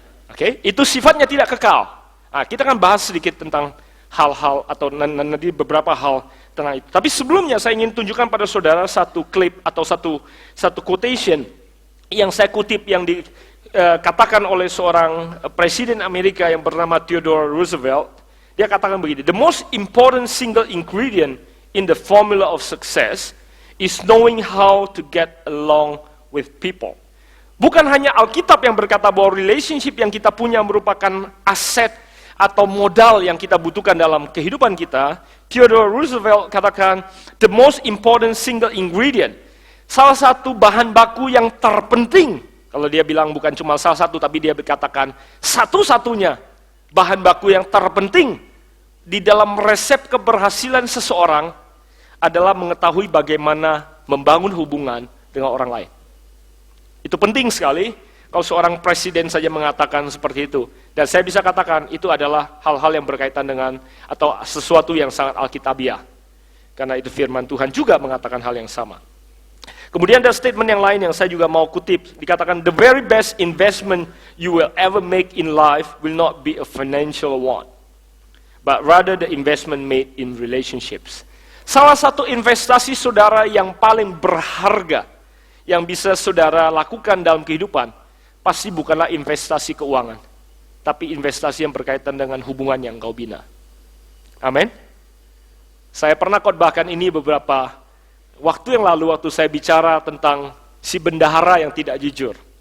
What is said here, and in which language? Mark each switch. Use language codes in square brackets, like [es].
[id] Oke, itu sifatnya tidak kekal. Nah, kita akan bahas sedikit tentang hal-hal atau nanti beberapa hal tentang itu. Tapi sebelumnya saya ingin tunjukkan pada saudara satu klip atau satu quotation yang saya kutip yang dikatakan oleh seorang presiden Amerika yang bernama Theodore Roosevelt. Dia katakan begini, [en] the most important single ingredient in the formula of success is knowing how to get along with people. [id] Bukan hanya Alkitab yang berkata bahwa relationship yang kita punya merupakan aset atau modal yang kita butuhkan dalam kehidupan kita. Theodore Roosevelt katakan, [en] the most important single ingredient, [id] salah satu bahan baku yang terpenting. Kalau dia bilang bukan cuma salah satu, tapi dia berkatakan satu-satunya bahan baku yang terpenting di dalam resep keberhasilan seseorang adalah mengetahui bagaimana membangun hubungan dengan orang lain. Itu penting sekali kalau seorang presiden saja mengatakan seperti itu. Dan saya bisa katakan itu adalah hal-hal yang berkaitan dengan atau sesuatu yang sangat alkitabiah. Karena itu firman Tuhan juga mengatakan hal yang sama. Kemudian ada statement yang lain yang saya juga mau kutip. [en] Dikatakan, the very best investment you will ever make in life will not be a financial one, but rather the investment made in relationships. [id] Salah satu investasi saudara yang paling berharga yang bisa saudara lakukan dalam kehidupan, pasti bukanlah investasi keuangan, tapi investasi yang berkaitan dengan hubungan yang kau bina. Amin. Saya pernah khotbahkan ini beberapa waktu yang lalu, waktu saya bicara tentang si bendahara yang tidak jujur.